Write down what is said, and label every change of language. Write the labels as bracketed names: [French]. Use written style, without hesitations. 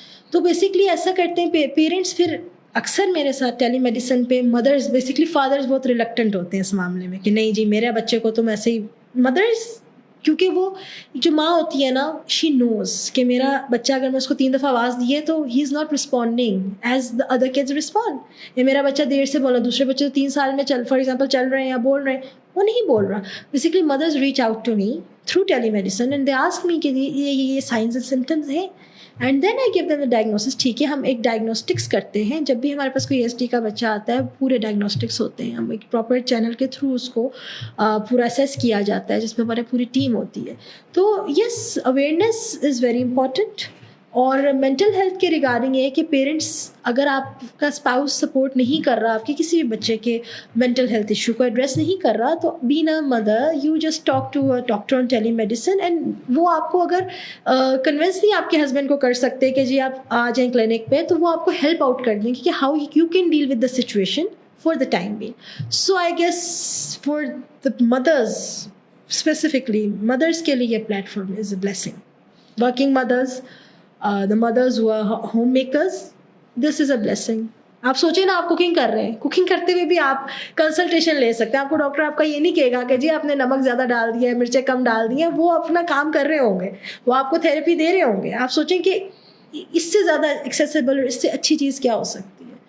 [Urdu] تو بیسکلی ایسا کرتے ہیں پیرنٹس, پھر اکثر میرے ساتھ ٹیلی میڈیسن پہ مدرس, بیسکلی فادرس بہت ریلکٹنٹ ہوتے ہیں اس معاملے میں کہ نہیں جی میرے بچے کو تم ایسے ہی. مدرس کیونکہ وہ جو ماں ہوتی ہے نا, [English] she knows [Urdu] کہ میرا بچہ اگر میں اس کو 3 دفعہ آواز دیے تو [English] he is not responding as the other kids respond, [Urdu] یا میرا بچہ دیر سے بولا, دوسرے بچے 3 سال میں فار ایگزامپل چل رہے ہیں یا بول رہے ہیں, وہ نہیں بول رہا. [English] basically mothers reach out to me through telemedicine and they ask me [Urdu] کہ یہ سائنس اینڈ سمٹمز ہیں, [English] And then I gave them the diagnosis. [Urdu] ٹھیک ہے, ہم ایک ڈائگنوسٹکس کرتے ہیں جب بھی ہمارے پاس کوئی ASD کا بچہ آتا ہے, پورے ڈائگنوسٹکس ہوتے ہیں, ہم ایک پراپر چینل کے تھرو اس کو پورا اسیس کیا جاتا ہے, جس میں ہماری پوری ٹیم ہوتی ہے. تو [English] Yes, awareness is very important. [Urdu] اور مینٹل ہیلتھ کے ریگارڈنگ یہ ہے کہ پیرنٹس, اگر آپ کا اسپاؤس سپورٹ نہیں کر رہا آپ کے کسی بھی بچے کے مینٹل ہیلتھ ایشو کو ایڈریس نہیں کر رہا, تو [English] being a mother you just talk to a doctor on telemedicine, [Urdu] and وہ آپ کو اگر کنونس نہیں آپ کے ہسبینڈ کو کر سکتے کہ جی آپ آ جائیں کلینک پہ, تو وہ آپ کو ہیلپ آؤٹ کر دیں کہ [English] How you can deal with the situation for the time being. So I guess for the mothers specifically, [Urdu] مدرس کے لیے یہ plate form [English] Is a blessing. Working mothers, the mothers who are homemakers, this is a blessing. [Urdu] آپ سوچیں نا, آپ cooking کر رہے ہیں, کوکنگ کرتے ہوئے بھی آپ کنسلٹیشن لے سکتے ہیں. آپ کو ڈاکٹر آپ کا یہ نہیں کہے گا کہ جی آپ نے نمک زیادہ ڈال دیا ہے, مرچیں کم ڈال دی ہیں. وہ اپنا کام کر رہے ہوں گے, وہ آپ کو تھیراپی دے رہے ہوں گے. آپ سوچیں کہ اس سے زیادہ ایکسیسیبل اور اس سے اچھی چیز کیا ہو سکتی ہے.